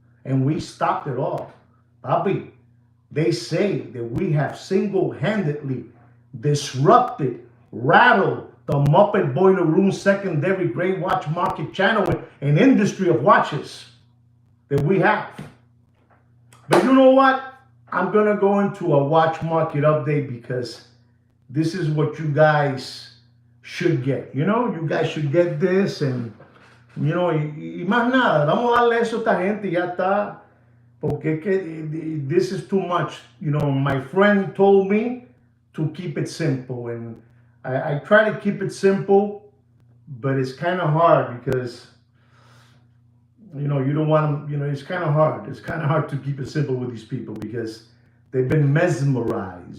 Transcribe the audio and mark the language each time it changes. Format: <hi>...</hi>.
<en>And we stopped it all. Papi, they say that we have single-handedly disrupted, rattled the Muppet Boiler Room secondary gray watch market channel, an industry of watches that we have. But you know what? I'm going to go into a watch market update because this is what you guys should get. You guys should get this and,</en> <es>y más nada. Vamos a darle eso a esta gente y ya está. Porque</es> <en>this is too much. My friend told me to keep it simple. And I try to keep it simple, but it's kind of hard because you don't want them. It's kind of hard. It's kind of hard to keep it simple with these people because they've been mesmerized.</en>